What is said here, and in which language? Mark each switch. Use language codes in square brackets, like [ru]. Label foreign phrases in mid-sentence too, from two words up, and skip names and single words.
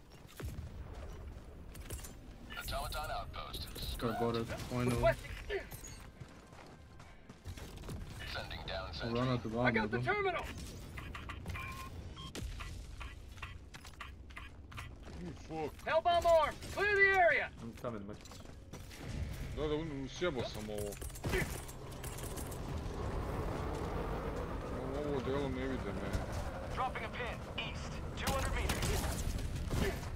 [en] Automaton outpost. I got it. Finally. Sending down I'll sentry. run out of I got the ammo. terminal. Fuck. Hell bomb armed. Clear the area. I'm coming, Matić. [sr] Da, sjebao sam ovo. Ovo delo ne vide me. [en] Dropping a pin. East. 200 meters.